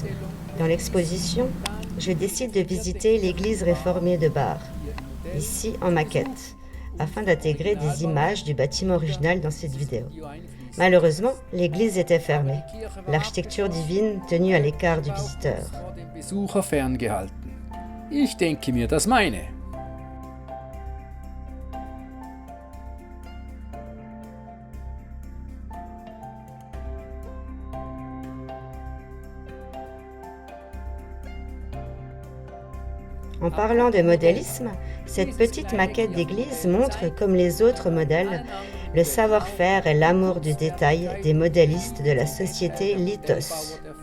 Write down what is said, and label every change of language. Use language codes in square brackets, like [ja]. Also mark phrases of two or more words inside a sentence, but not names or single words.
[fr] Dans l'exposition, je décide de visiter l'église réformée de Bar, ici en maquette, afin d'intégrer des images du bâtiment original dans cette vidéo. Malheureusement, l'église était fermée, l'architecture divine tenue à l'écart du visiteur. [de] Besucher ferngehalten. Ich denke mir das meine. [fr] En parlant de modélisme, cette petite maquette d'église montre, comme les autres modèles, le savoir-faire et l'amour du détail des modélistes de la société Lithos.